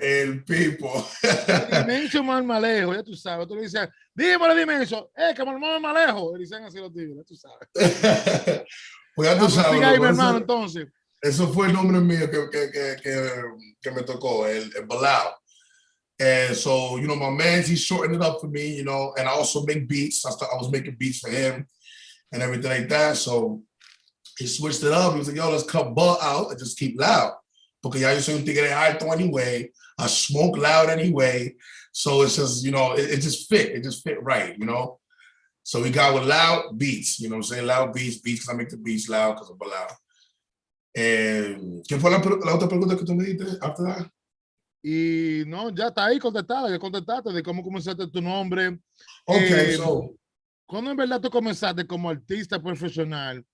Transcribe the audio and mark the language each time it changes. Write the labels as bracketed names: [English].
[Spanish] el people. Edimencio Marmalejo, ya tú sabes. Tú le dices, dímelo, Edimencio, que Marmalejo. Le dicen así los tigres, ya tú sabes. Pues ya tú sabes. Siga ahí, mi hermano, entonces. Eso fue el nombre mío que me tocó, el Lauu. [English] And so, you know, my man, he shortened it up for me, you know, and I also make beats. I was making beats for him and everything like that. So he switched it up. He was like, yo, let's cut butt out and just keep loud. [Spanish] Porque ya yo soy un tigre alto anyway. [English] I smoke loud anyway. So it's just, you know, it just fit. It just fit right, you know? So we got with Lauu Beatz, you know what I'm saying? Lauu Beats because I make the beats loud because of loud. [Spanish] ¿Qué fue la otra pregunta que tú me diste [English] after that? [Spanish] Y no, ya está ahí contestada, ya contestaste de cómo comenzaste tu nombre. [English] Okay, so. [Spanish] ¿Cuándo en verdad tú comenzaste como artista profesional?